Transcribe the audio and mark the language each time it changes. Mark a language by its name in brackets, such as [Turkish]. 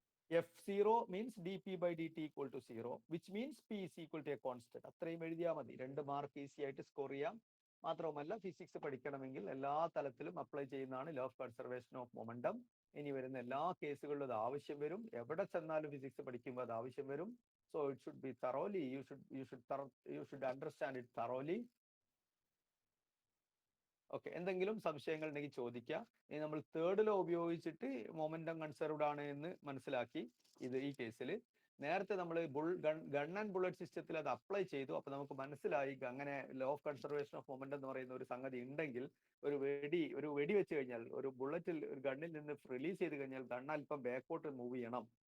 [English] F0 means dp by dt equal to 0, which means p is equal to a constant. [Malayalam] അത്രയും എഴുതിയാൽ മതി. 2 mark easy ആയിട്ട് score ചെയ്യാം. മാത്രവുമല്ല, ഫിസിക്സ് പഠിക്കണമെങ്കിൽ എല്ലാ തലത്തിലും അപ്ലൈ ചെയ്യുന്നതാണ് law of conservation of momentum. ഇനി വരുന്ന എല്ലാ കേസുകളിലും അത് ആവശ്യം വരും. എവിടെ ചെന്നാലും ഫിസിക്സ് പഠിക്കുമ്പോൾ അത് ആവശ്യം വരും. [English] So it should be thoroughly, you should understand it thoroughly. [Malayalam] Okay, എന്തെങ്കിലും സംശയങ്ങൾ ഉണ്ടെങ്കിൽ ചോദിക്കുക. ഇനി നമ്മൾ തേർഡ് ലോ ഉപയോഗിച്ചിട്ട് മൊമെന്റം കൺസർവ്ഡ് ആണ് എന്ന് മനസ്സിലാക്കി. ഈ കേസിൽ നേരത്തെ നമ്മൾ ഗൺ ആൻഡ് ബുള്ളറ്റ് സിസ്റ്റത്തിൽ അത് അപ്ലൈ ചെയ്തു. അപ്പൊ നമുക്ക് മനസ്സിലായി അങ്ങനെ law of conservation of momentum എന്ന് പറയുന്ന ഒരു സംഗതി ഉണ്ടെങ്കിൽ ഒരു വെടി വെച്ച് കഴിഞ്ഞാൽ, ഒരു ബുള്ളറ്റിൽ ഒരു ഗണ്ണിൽ നിന്ന് റിലീസ് ചെയ്ത് കഴിഞ്ഞാൽ ഗൺ അല്പം ബാക്കോട്ട് മൂവ് ചെയ്യണം.